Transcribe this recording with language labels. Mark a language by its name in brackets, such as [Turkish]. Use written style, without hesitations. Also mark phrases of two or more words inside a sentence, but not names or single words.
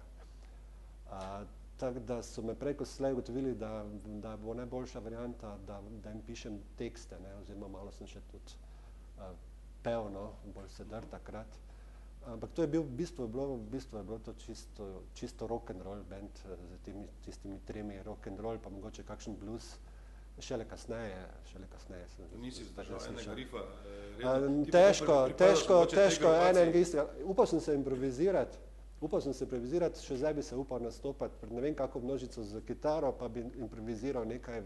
[Slovenian] Tako da so me prej, ko slej ugotovili, da bo najboljša varianta, da jim pišem tekste, oziroma malo sem še tudi pel, bolj sedar takrat. Ampak to je bil, v bistvu je bilo to čisto [English] rock and roll band [Slovenian] z tistimi tremi [English] rock and roll, [Slovenian] pa mogoče kakšen blues. Šele kasneje sem... Nisi zdržal enega rifa? Težko enega istega. Upal sem se improvizirati, še zdaj bi se upal nastopati pred ne vem kako množico z kitaro, pa bi improviziral nekaj.